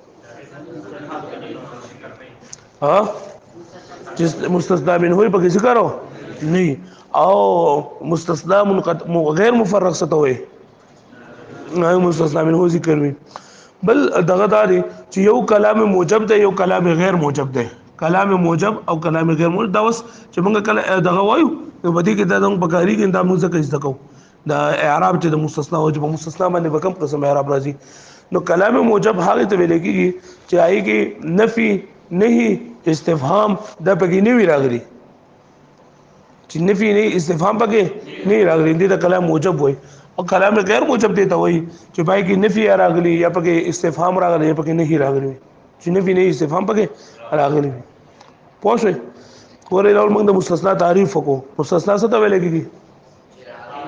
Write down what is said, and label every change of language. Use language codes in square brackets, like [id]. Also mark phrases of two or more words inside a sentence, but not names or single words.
[ps] چې مستثنا منه پکې ذکر نه او مستثنا غیر مفرغ څه ته وایي نه مستثنا منه ذکر وي بل دغه داري چې یو کلام موجب ده یو کلام غیر موجب ده کلام موجب او کلام غیر موجب دا وس چې موږ کله دغه وایو نو بدی کې دا موږ بکاری کې دا موږ څه کوو دا اعراب چې د مستثنا او جواب مستثنا باندې بکم قسم اعراب راځي نو کلام موجب هغه ته ویل کېږي چې آی کې نفي نهي استفهام دا پکې نه وی راغلي چې نفي نه استفهام پکې نه راغلي دې دا کلام موجب وای او کلام غیر موجب دی ته وای چې پای کې نفي راغلي یا پکې استفهام راغلي یا پکې نه راغلي چې نفي نه استفهام پکې راغلي پوه شئ ورې ډول موږ د مستثنا تعریف وکړو مستثنا څه ته ویل کېږي